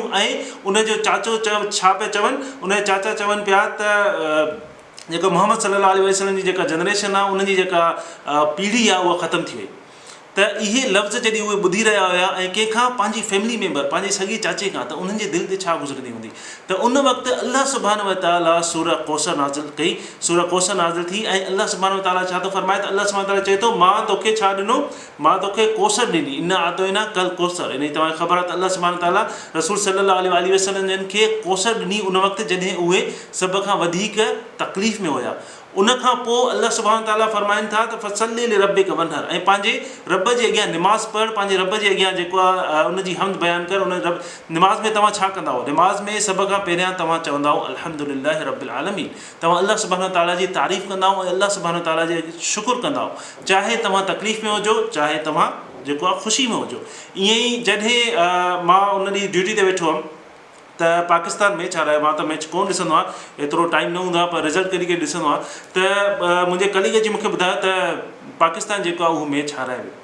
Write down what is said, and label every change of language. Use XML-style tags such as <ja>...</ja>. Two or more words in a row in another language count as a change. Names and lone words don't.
<sd>ऐं उनजो चाचो छा पिया चवनि, उनजा चाचा चवनि पिया त जेको मोहम्मद</sd> <ar>صلى الله عليه وسلم</ar> <sd>जी जेका जनरेशन आहे, उनजी जेका पीढ़ी आहे उहा ख़तमु थी वई। त त इहे लफ़्ज़ जॾहिं उहे ॿुधी रहिया हुया ऐं कंहिंखां पंहिंजी</sd> <en>family member</en> <sd>पंहिंजे सॻे चाचे खां, त उन्हनि जे दिलि ते छा गुज़रंदी हूंदी। त उन वक़्तु</sd> <ar>الله سبحانه وتعالى</ar> <sd>सूरह कौसर नाज़िल कई, सूरह कौसर नाज़िल थी ऐं</sd> <ar>الله سبحانه وتعالى</ar> <sd>छा थो फरमाए त</sd> <ar>الله سبحانه وتعالى</ar> <sd>चए थो मां तोखे छा ॾिनो, मां तोखे कौसर ॾिनी,</sd> <ar>إنا أعطيناك الكوثر.</ar> <sd>इन तव्हांखे ख़बर आहे त</sd> <ar>الله سبحانه وتعالى</ar> <sd>रसूल</sd> <ar>صلى الله عليه وسلم</ar> <sd>जन खे कौसर ॾिनी उन वक़्तु जॾहिं उहे सभ खां वधीक तकलीफ़ में हुया। उन खां पोइ</sd> <ar>الله سبحانه وتعالى</ar> <sd>फरमाइनि था त</sd> <ar>فصل لربك وانحر,</ar> <sd>ऐं पंहिंजे रब जे अॻियां निमाज़ पढ़, पंहिंजे रब जे अॻियां जेको आहे उनजी हमद बयानु कर। उन रब निमाज़ में तव्हां छा कंदा निमाज़ में सभ खां पहिरियां तव्हां चवंदा</sd> <ar>الحمد لله رب العالمين,</ar> <sd>तव्हां</sd> <ar>الله سبحانه وتعالى</ar> <sd>जी तारीफ़ कंदा ऐं</sd> <ar>الله سبحانه وتعالى</ar> <sd>जे शुकुर कंदा, चाहे तव्हां तकलीफ़ में हुजो चाहे तव्हां जेको आहे ख़ुशी में हुजो। ईअं ई जॾहिं मां उन ॾींहुं ड्यूटी ते वेठो हुअमि त पाकिस्तान मैच हारायो, मां त मैच कोन ॾिसंदो आहियां, एतिरो टाइम न हूंदो आहे, पर रिज़ल्ट कॾहिं कॾहिं ॾिसंदो आहे। त मुंहिंजे कलीग अची मूंखे ॿुधायो त पाकिस्तान जेको आहे उहो मैच हाराए वियो।</sd>